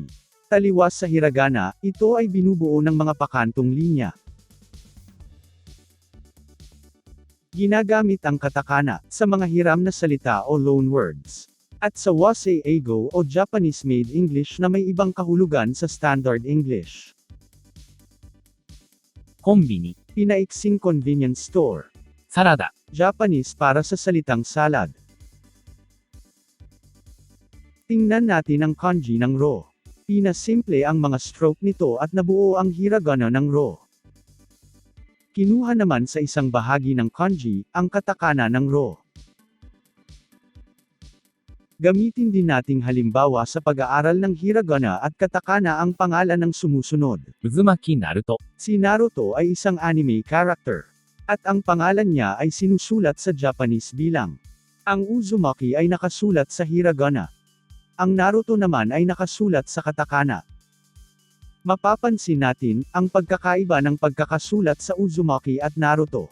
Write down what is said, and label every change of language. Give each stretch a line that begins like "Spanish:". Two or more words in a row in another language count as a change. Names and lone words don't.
Filipino: Taliwas sa hiragana, ito ay binubuo ng mga pakantong linya. Ginagamit ang katakana sa mga hiram na salita o loanwords. At sa
Japanese: 和製英語
Filipino: o
English: Japanese-made English
Filipino: na may ibang kahulugan sa
English: Standard English.
Japanese: コンビニ。
Filipino: Pinaiksing
English: convenience store.
Japanese: サラダ。
Filipino: Japanese para sa salitang salad. Tingnan natin ang kanji ng ro. Pinasimple ang mga stroke nito at nabuo ang hiragana ng ro. Kinuha naman sa isang bahagi ng kanji, ang katakana ng ro. Gamitin din nating halimbawa sa pag-aaral ng hiragana at katakana ang pangalan ng sumusunod.
Japanese: 渦巻きナルト。
Filipino: Si Naruto ay isang
English: anime character.
Filipino: At ang pangalan niya ay sinusulat sa Japanese bilang. Ang Uzumaki ay nakasulat sa hiragana. Ang Naruto naman ay nakasulat sa katakana. Mapapansin natin, ang pagkakaiba ng pagkakasulat sa Uzumaki at Naruto.